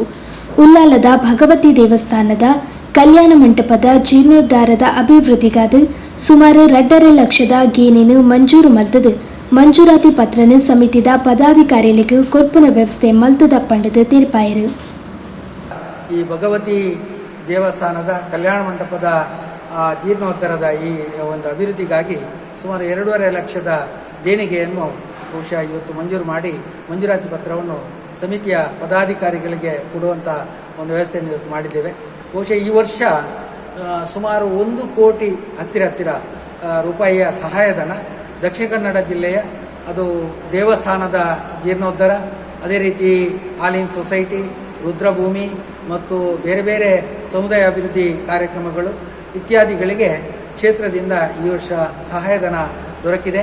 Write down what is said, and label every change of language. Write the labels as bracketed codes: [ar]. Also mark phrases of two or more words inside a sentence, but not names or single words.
[tcy] ಉಲ್ಲಾಲದ ಭಗವತಿ ದೇವಸ್ಥಾನದ ಕಲ್ಯಾಣ ಮಂಟಪದ ಜೀರ್ಣೋದ್ಧಾರದ ಅಭಿವೃದ್ಧಿಗಾದ ಸುಮಾರು 2.5 ಲಕ್ಷದ ಗೇಣಿನ ಮಂಜೂರು ಮಲ್ತದು. ಮಂಜೂರಾತಿ ಪತ್ರನ ಸಮಿತಿದ ಪದಾಧಿಕಾರಿಗಳಿಗೆ ಕೊರ್ಪನ ವ್ಯವಸ್ಥೆ ಮಲ್ತದ ಪಂಡದ ತೀರ್ಪಾಯರು. [kn] ಈ ಭಗವತಿ ದೇವಸ್ಥಾನದ ಕಲ್ಯಾಣ ಮಂಟಪದ ಜೀರ್ಣೋದ್ಧಾರದ ಈ ಒಂದು ಅಭಿವೃದ್ಧಿಗಾಗಿ ಸುಮಾರು 2.5 ಲಕ್ಷದ ದೇಣಿಗೆಯನ್ನು ಬಹುಶಃ ಇವತ್ತು ಮಂಜೂರು ಮಾಡಿ ಮಂಜೂರಾತಿ ಪತ್ರವನ್ನು ಸಮಿತಿಯ ಪದಾಧಿಕಾರಿಗಳಿಗೆ ಕೊಡುವಂಥ ಒಂದು ವ್ಯವಸ್ಥೆಯನ್ನು ಇವತ್ತು ಮಾಡಿದ್ದೇವೆ. ಬಹುಶಃ ಈ ವರ್ಷ ಸುಮಾರು 1 ಕೋಟಿ ಹತ್ತಿರ ರೂಪಾಯಿಯ ಸಹಾಯಧನ ದಕ್ಷಿಣ ಕನ್ನಡ ಜಿಲ್ಲೆಯ ಅದು ದೇವಸ್ಥಾನದ ಜೀರ್ಣೋದ್ಧಾರ, ಅದೇ ರೀತಿ ಆಲಿನ್ ಸೊಸೈಟಿ, ರುದ್ರಭೂಮಿ ಮತ್ತು ಬೇರೆ ಬೇರೆ ಸಮುದಾಯ ಅಭಿವೃದ್ಧಿ ಕಾರ್ಯಕ್ರಮಗಳು ಇತ್ಯಾದಿಗಳಿಗೆ ಕ್ಷೇತ್ರದಿಂದ ಈ ವರ್ಷ ಸಹಾಯಧನ ದೊರಕಿದೆ.